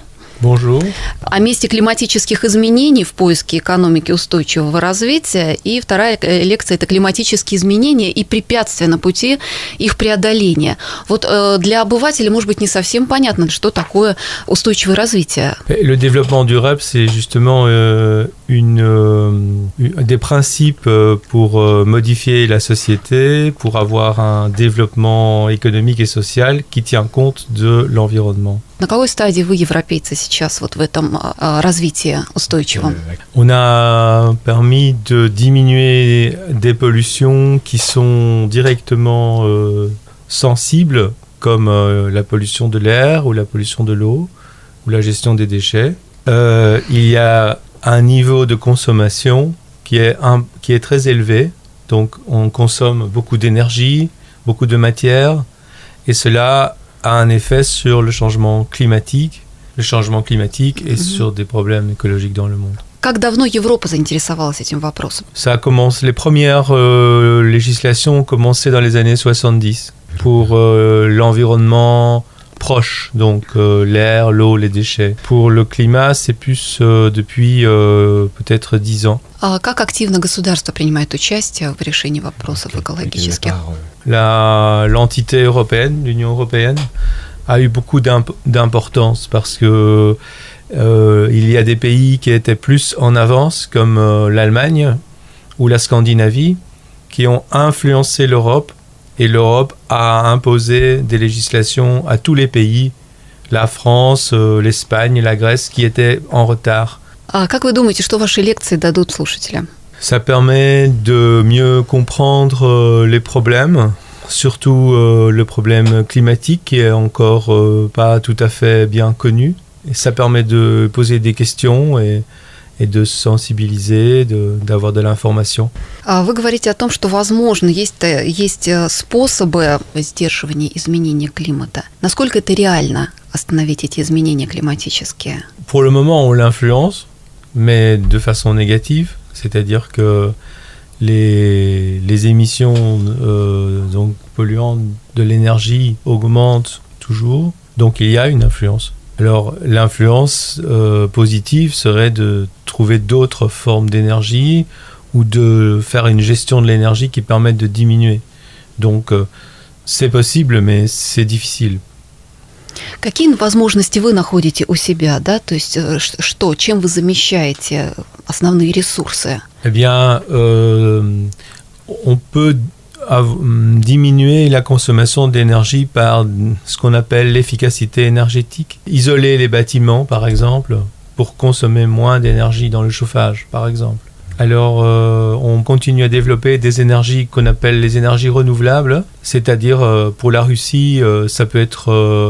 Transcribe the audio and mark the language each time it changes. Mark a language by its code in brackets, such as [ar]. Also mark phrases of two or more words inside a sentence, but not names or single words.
[fr] Bonjour. [ru] О месте климатических изменений в поиске экономики устойчивого развития. И вторая лекция – это климатические изменения и препятствия на пути их преодоления. Вот для обывателя, может быть, не совсем понятно, что такое устойчивое развитие. [fr] Le développement durable, c'est justement des principes pour modifier la société, pour avoir un développement économique et social qui tient compte de l'environnement. [ru] На какой стадии вы, европейцы, сейчас вот в этом развитии устойчивом? [fr] On a permis de diminuer des pollutions qui sont directement sensibles, comme la pollution de l'air ou la pollution de l'eau ou la gestion des déchets. Il y a un niveau de consommation qui est très élevé, donc on consomme beaucoup d'énergie, beaucoup de matière, et cela a un effet sur le changement climatique et sur des problèmes écologiques dans le monde. [ru] Как давно Европа заинтересовалась этим вопросом? [fr] Les premières législations ont commencé dans les années 70 pour l'environnement proche, donc l'air, l'eau, les déchets. Pour le climat, c'est plus depuis peut-être 10 ans. [ru] А как активно государство принимает участие в решении вопросов экологических? [fr] L'entité européenne, l'Union européenne, a eu beaucoup d'importance parce que il y a des pays qui étaient plus en avance, comme l'Allemagne ou la Scandinavie, qui ont influencé l'Europe, et l'Europe a imposé des législations à tous les pays, la France, l'Espagne, la Grèce, qui étaient en retard. [ru] А как вы думаете, что ваши лекции дадут слушателям? [fr] Ça permet de mieux comprendre les problèmes, surtout le problème climatique qui est encore pas tout à fait bien connu. Et ça permet de poser des questions et de sensibiliser, d'avoir de l'information. [ru] Вы говорите о том, что, возможно, есть способы сдерживания изменения климата. Насколько это реально остановить эти изменения климатические? [fr] Pour le moment, on l'influence, mais de façon négative, c'est-à-dire que les émissions donc polluantes de l'énergie augmentent toujours, donc il y a une influence. Alors l'influence positive serait de trouver d'autres formes d'énergie ou de faire une gestion de l'énergie qui permette de diminuer. Donc c'est possible, mais c'est difficile. [ru] Какие возможности вы находите у себя, да? То есть чем вы замещаете основные ресурсы? [fr] Eh bien, on peut diminuer la consommation d'énergie par ce qu'on appelle l'efficacité énergétique. Isoler les bâtiments, par exemple, pour consommer moins d'énergie dans le chauffage, par exemple. Alors, on continue à développer des énergies qu'on appelle les énergies renouvelables, c'est-à-dire pour la Russie, ça peut être...